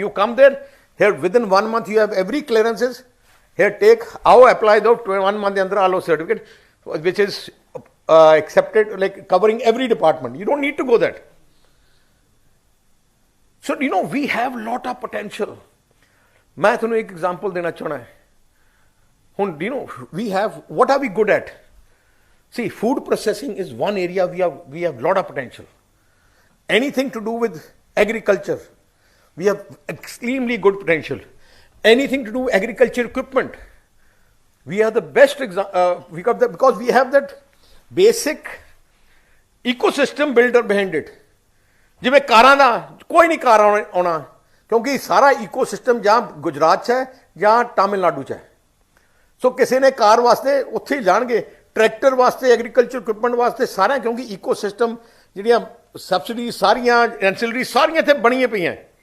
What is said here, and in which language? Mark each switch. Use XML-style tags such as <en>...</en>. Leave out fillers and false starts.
<en>You come there, here within 1 month you have every clearances, here take,</en> <hi>आओ</hi> <en>apply</en> <hi>दो, 1 month के अंदर आलो</hi> <en>certificate which is accepted, like covering every department. You don't need to go that. So we have lot of potential.</en> <hi>मैं तुम्हें एक example देना चाहना है।</hi> <pa>ਹੁਣ</pa> <en>we have, what are we good at? See, food processing is one area we have lot of potential. Anything to do with agriculture, we have extremely good potential. Anything to do with agriculture equipment, we are the best because we have that basic ecosystem builder behind it.</en> <pa>ਜਿਵੇਂ ਕਾਰਾਂ ਦਾ ਕੋਈ ਨਹੀਂ ਕਾਰ ਆਉਣਾ, ਕਿਉਂਕਿ ਸਾਰਾ ecosystem ਜਾਂ ਗੁਜਰਾਤ 'ਚ ਹੈ ਜਾਂ ਤਾਮਿਲਨਾਡੂ 'ਚ ਹੈ। ਸੋ ਕਿਸੇ ਨੇ ਕਾਰ ਵਾਸਤੇ ਉੱਥੇ ਹੀ ਜਾਣਗੇ, ਟਰੈਕਟਰ ਵਾਸਤੇ, ਐਗਰੀਕਲਚਰ ਇਕੁਇਪਮੈਂਟ ਵਾਸਤੇ, ਸਾਰਿਆਂ, ਕਿਉਂਕਿ ਈਕੋਸਿਸਟਮ ਜਿਹੜੀਆਂ ਸਬਸਿਡੀ ਸਾਰੀਆਂ ਐਂਸਿਲਰੀ ਸਾਰੀਆਂ ਇੱਥੇ ਬਣੀਆਂ ਪਈਆਂ।</pa>